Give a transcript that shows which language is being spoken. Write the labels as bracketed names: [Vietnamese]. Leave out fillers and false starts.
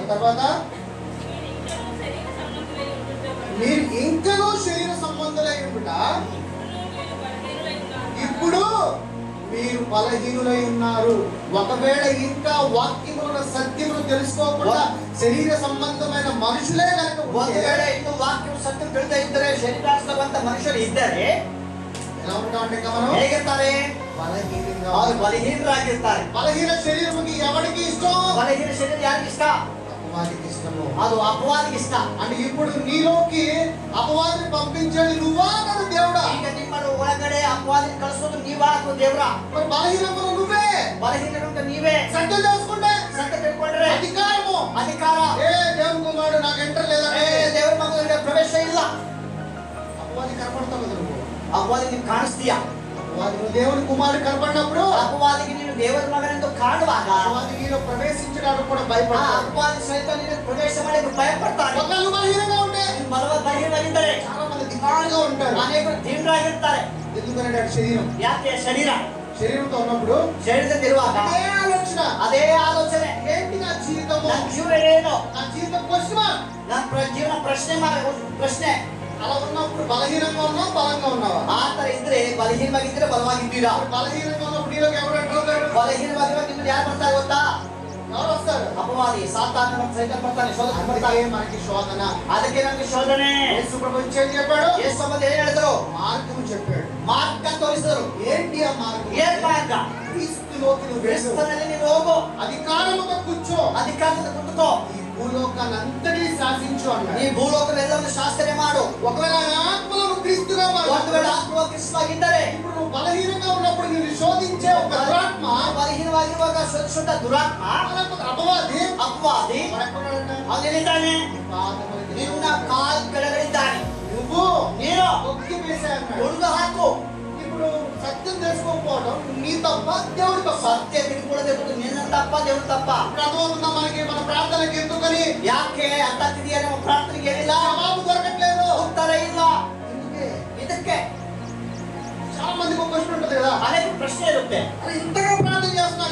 [Telugu] తర్వాత మీరు ఇంకనూ శరీర సంబంధులై ఉండుట, ఇప్పుడు మీరు బలహీనులై ఉన్నారు. ఒకవేళ ఇంకా వాక్యముల సత్యమును తెలుసుకోకుండా శరీర సంబంధమైన మనుషులే కనుక [Kannada] ಒಂದು ವೇಳೆ ಇನ್ನು ವಾಕ್ಯ ಸತ್ಯ ತಿಳಿದ ಇದ್ದರೆ ಶರೀರಾಶ್ರವಂತ ಮನುಷ್ಯರು ಇದ್ದರೆ [Telugu] ఎలా ఉంటామంటే మనం [Kannada] ಹೇಗಿರ್ತಾರೆ? [Telugu] బలహీనంగా. [Kannada] ಅವರು ಬಲಹೀನರಾಗಿರ್ತಾರೆ. [Telugu] బలహీన శరీరముకి ఎవరికి ఇష్టం? [Kannada] ಬಲಹೀನ ಶರೀರ ಯಾರಿಗೆ ಇಷ್ಟ? [Telugu] అపవాదికి ఇష్టము. [Kannada] ಅದು ಅಪವಾದಿಗೆ ಇಷ್ಟ. [Telugu] అంటే ఇప్పుడు నీలోకి అపవాదిని పంపించేది నువ్వా కదా దేవుడా? [Kannada] ಈಗ ನಿಮ್ಮನ್ನು ಒಳಗಡೆ ಅಪವಾದಿ ಕಳಿಸೋದು ನೀವಾ ಅಥವಾ ದೇವ್ರ? [Telugu] మరి బలహీనములు నువ్వే. [Kannada] ಬಲಹೀನರು ನೀವೇ. [Telugu] సత్యం తెలుసుకుంటే [Kannada] ಸತ್ಯ ತಿಳ್ಕೊಂಡ್ರೆ [Telugu] అధికారము, [Kannada] ಅಧಿಕಾರ. [Telugu] దేవుని కుమారుడు నాకు ఎంటర్ లేదంటే [Kannada] ದೇವರ ಮಗನಿಗೆ ಪ್ರವೇಶ ಇಲ್ಲ. [Telugu] అపవాది కనపడతావు కదా నువ్వు. [Kannada] ಅಪವಾದಿ ನೀವು ಕಾಣಿಸ್ತೀಯ. [Telugu] అపవాది నువ్వు దేవుని కుమారుడు కనపడినప్పుడు [Kannada] ಅಪವಾದಿಗೆ ನೀನು ದೇವರ ಮಗನೆಂದು ಕಾಣುವಾಗ [Telugu] అపవాది నీలో ప్రవేశించడానికి కూడా [Kannada] ಆ [Telugu] భయపడతాడు. [Kannada] ಅಪವಾದಿ ಸಹಿತ ನೀನು ಪ್ರವೇಶ ಮಾಡಕ್ಕೆ ಭಯಪಡ್ತಾನೆ. [Telugu] ఒకవేళ నువ్వు బలహీనంగా ఉంటే [Kannada] ಬಲಹೀನರಾಗಿದ್ದರೆ [Telugu] చాలా మంది దిగాలుగా ఉంటారు. [Kannada] ಅನೇಕರು ತೀವ್ರರಾಗಿರ್ತಾರೆ. [Telugu] ఎందుకంటే శరీరం [Kannada] ಯಾಕೆ? [Telugu] శరీరంతో ఉన్నప్పుడు [Kannada] ಶರೀರದಲ್ಲಿರುವಾಗ [Telugu] అదే ఆలోచన, [Kannada] ಅದೇ ಆಲೋಚನೆ. [Telugu] ఏంటి నా జీవితము, [Kannada] ನನ್ನ ಜೀವನ ಏನು? [Telugu] నా జీవితం క్వశ్చన్. [Kannada] ನನ್ನ ಜೀವನ ಪ್ರಶ್ನೆ. [Telugu] అలా ఉన్నప్పుడు బలహీనంగా ఉన్నావు, బలంగా ఉన్నావా? [Kannada] ಆ ತರ ಇದ್ರೆ ಬಲಹೀನವಾಗಿದ್ರೆ ಬಲವಾಗಿದ್ದೀರಾ. [Telugu] బలహీనంగా ఉన్నప్పుడు నీలోకి ఎవరు ఎంటర్ అవుతారు? [Kannada] ಬಲಹೀನವಾಗಿರುವ ನಿಮ್ಮಲ್ಲಿ ಯಾರು ಬರ್ತಾರೆ ಗೊತ್ತಾ? [Telugu] ఎవరు వస్తారు? [Kannada] ಅಪವಾದಿ, ಸಾತಾನ ಮತ್ತು ಸೈತಾನ ಬರ್ತಾನೆ, ಶೋಧನೆ [Telugu] అందుకే [Kannada] ಬರ್ತಾನೆ. [Telugu] మనకి శోధన. [Kannada] ಅದಕ್ಕೆ ನಮ್ಗೆ ಶೋಧನೆ. [Telugu] యేసు ప్రభు ఏం చెప్పాడు? [Kannada] ಯೇಸು ಬಂದು ಏನ್ ಹೇಳಿದ್ರು? [Telugu] మార్గము చెప్పాడు. [Kannada] ಮಾರ್ಗ ತೋರಿಸಿದ್ರು. [Telugu] ఏంటి ఆ మార్గం? [Kannada] ಏನ್ ಮಾರ್ಗ? [Telugu] క్రీస్తులోకి నువ్వు వెళ్ళు. [Kannada] ಕ್ರಿಸ್ತನಲ್ಲಿ ನೀನು ಹೋಗು, [Telugu] అధికారముతో కూర్చో, [Kannada] ಅಧಿಕಾರದಿಂದ ಕುಂತುಕೋ, [Telugu] ఈ భూలోకాన్ని అంతటినీ శాసించు అన్నాడు. [Kannada] ನೀ ಭೂಲೋಕವೆಲ್ಲವನ್ನು ಶಾಸನೆ ಮಾಡು. [Telugu] ఒకవేళ ఆయన ఆత్మలో నువ్వు క్రీస్తుగా [Kannada] ಒಂದು ವೇಳೆ ಆತ್ಮ ಕ್ರಿಸ್ತವಾಗಿದ್ದರೆ, [Telugu] ఇప్పుడు నువ్వు బలహీనంగా ఉన్నప్పుడు నిన్ను శోధించే ఒక దురాత్మ, [Kannada] ಬಲಹೀನವಾಗಿರುವಾಗ ಶೋಧಿಸುತ್ತ ದುರಾತ್ಮ, [Telugu] అపవాది [Kannada] ಅಪವಾದಿ ಅವನಿದ್ದಾನೆ. ನಿನ್ನ ಕಾಲ್ ಕೆಳಗಡಿದ್ದಾನೆ. [Telugu] నువ్వు [Kannada] ನೀನು [Telugu] ఒక్కి వేసే [Kannada] ಹುಡುಗ ಹಾಕು. [Telugu] ఇప్పుడు సత్యం తెలుసుకోకపోవడం నీ తప్ప, దేవుడి తప్ప. [Kannada] ಸತ್ಯ ತಿಳ್ಕೊಳ್ಳೋದು ನಿನ್ನ ತಪ್ಪ, ದೇವ್ರ ತಪ್ಪ? [Telugu] ఇప్పుడు అర్థమవుతుందా మనకి? మన ప్రార్థనకి ఎందుకని [Kannada] ಯಾಕೆ ಅರ್ಥ ಆಗ್ತಿದೆಯಾ? ನಮ್ಮ ಪ್ರಾರ್ಥನೆಗೆ ಏನಿಲ್ಲ, [Telugu] జవాబు దొరకట్లేదు. [Kannada] ಉತ್ತರ ಇಲ್ಲ. [Telugu] ఎందుకే? [Kannada] ಇದಕ್ಕೆ [Telugu] చాలా మందికి ఒక క్వశ్చన్ ఉంటుంది కదా, [Kannada] ಅನೇಕ ಪ್ರಶ್ನೆ ಇರುತ್ತೆ. [Telugu] అరే ఇంతగా ప్రార్థన చేస్తున్నా